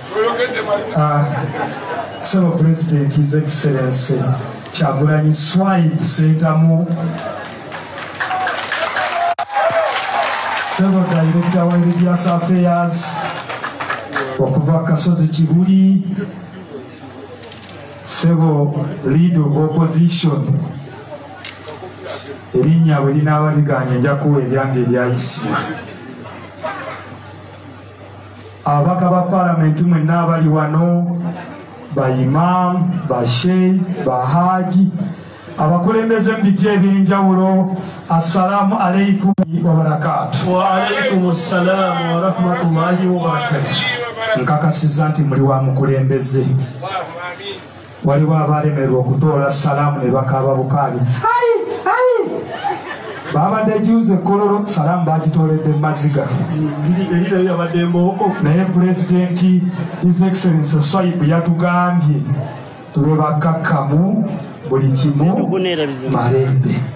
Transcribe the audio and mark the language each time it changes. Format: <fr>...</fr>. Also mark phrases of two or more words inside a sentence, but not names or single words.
<en>So President, His Excellency</en> <lg>Kyagulanyi Swaib Ssentamu, Sebo Director wa</lg> <en>Religious Affairs</en> <lg>okuva Kasozi Kibuli, Sebo</lg> <en>Leader of Opposition,</en> <lg>erinnya bwe linaaba liganye nja kuwa eryange eryayisibwa. Ababaka ba Parliament mwenna abali wano, ba Imam, ba Sheikh, ba Haji, abakulembeze mu biti ebyenjawulo,</lg> <ar>السلام عليكم وبركاته. وعليكم السلام ورحمة الله وبركاته.</ar> <lg>Nkakasiza nti muli wa mukulembeze. Waliwo abalemererwa okutoola salaamu ne bakaaba bukaali. Babadde juuze kololo salaamu bagitooledde maziga. Naye Pulezidenti</lg> <en>His Excellency</en> <lg>Swaib yatugambye tube bakkakkamu buli kimu malembe.</lg>